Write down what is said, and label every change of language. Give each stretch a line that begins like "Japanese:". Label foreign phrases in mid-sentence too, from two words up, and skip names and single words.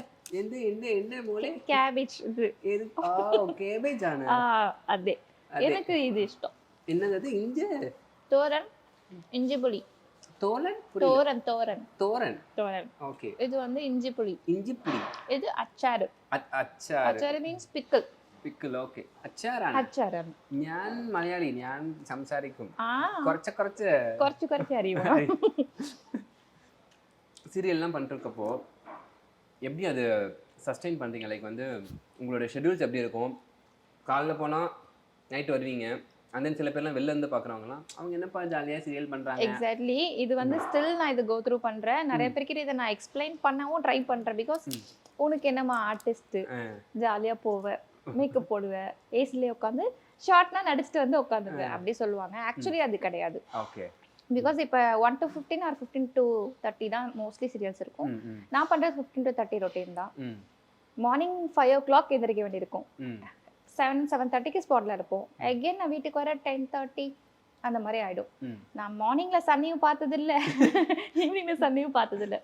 Tamil: என்ன மோளே? கேபேஜ். இது கேபேஜ் ஆனா? அதே எனக்கு இது இஷ்டம். என்னது அது? தோரன் இஞ்சி புளி. தோலன் தோரன் தோரன் தோரன். தோரன். ஓகே. இது வந்து இஞ்சி புளி. இஞ்சி புளி. இது அச்சாறு.
Malayalam: അച്ചാർ. അച്ചാർ
English: means pickle.
Malayalam: പിക്കിൾ. ഓക്കെ. അച്ചാറാണ്. അച്ചാറാണ്. ഞാൻ മലയാളി, ഞാൻ സംസാരിക്കും ആ കുറച്ച് കുറച്ച് അറിയുമോ?
Tamil: சீரியல்லாம் பண்ணிருக்கப்போ எப்படி அது சஸ்டெயின் பண்ணுறீங்க? லைக் வந்து உங்களோட ஷெட்யூல்ஸ் எப்படி இருக்கும்? காலைல போனால் நைட்டு வருவீங்க,
English: and then
Tamil: சில பேர்லாம் வெளில இருந்து பார்க்குறவங்களாம் அவங்க என்னப்பா ஜாலியாக சீரியல் பண்ணுறாங்க. எக்ஸாக்ட்லி. இது வந்து ஸ்டில் நான் இது
English: go through
Tamil: பண்ணுறேன். நிறைய பேருக்கு இதை நான் எக்ஸ்பிளைன் பண்ணவும் ட்ரை பண்ணுறேன். பிகாஸ் உனக்கு என்னம்மா ஆர்டிஸ்ட்டு, ஜாலியாக போவேன், மேக்கப் போடுவேன், ஏசிலே உட்காந்து ஷார்ட்னா நடிச்சுட்டு வந்து உட்காந்துருவேன் அப்படி சொல்லுவாங்க. ஆக்சுவலி அது கிடையாது. ஓகே. பிகாஸ் இப்போ 1 to 15 ஆர் 15 to 30 தான் மோஸ்ட்லி சீரியல்ஸ் இருக்கும். நான் பண்ணுறது 15 to 30 ரொட்டீன் தான். மார்னிங் 5 o'clock எந்திரிக்க வேண்டியிருக்கும். 7-7:30க்கு ஸ்பாட்ல இருப்போம். அகெயின் நான் வீட்டுக்கு வர 10:30 அந்த மாதிரி ஆயிடும். நான் மார்னிங்ல சன்னையும் பார்த்ததில்ல, ஈவினிங்ல சன்னையும் பார்த்ததில்ல.